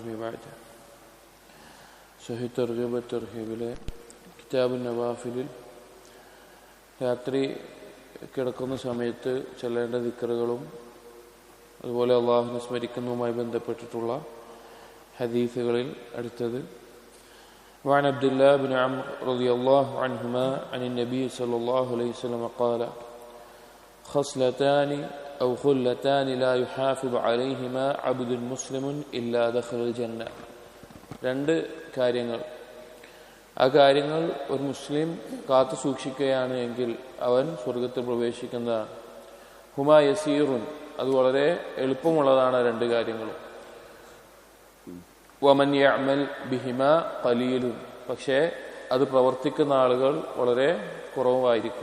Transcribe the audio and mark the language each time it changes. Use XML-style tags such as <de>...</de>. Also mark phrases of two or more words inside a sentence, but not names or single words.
<ml>بعد സഹീഹ് തർഗീബ് തർഹീബിലെ കിതാബുൻ നവാഫിലിൽ രാത്രി കിടക്കുന്ന സമയത്ത് ചൊല്ലേണ്ട ദിക്റുകളും അതുപോലെ അള്ളാഹുവിനെ സ്മരിക്കുന്നതുമായി ബന്ധപ്പെട്ടിട്ടുള്ള ഹദീസുകളിൽ അടുത്തത്</ml> <ar>وعن عبد الله بن عمرو رضي الله عنهما عن النبي صلى الله عليه وسلم قال خصلتان أو خلتان لا يحافظ عليهما عبد مسلم إلا دخل الجنة.</ar> <ml>രണ്ട് കാര്യങ്ങൾ, ആ കാര്യങ്ങൾ ഒരു മുസ്ലിം കാത്തു സൂക്ഷിക്കുകയാണ് എങ്കിൽ അവൻ സ്വർഗത്തിൽ പ്രവേശിക്കുന്നതാണ്.</ml> <ar>هما يسير,</ar> <ml>അത് വളരെ എളുപ്പമുള്ളതാണ് രണ്ട് കാര്യങ്ങളും.</ml> <ar>ومن يعمل بهما قليل,</ar> <ml>പക്ഷേ അത് പ്രവർത്തിക്കുന്ന ആളുകൾ വളരെ കുറവായിരിക്കും.</ml>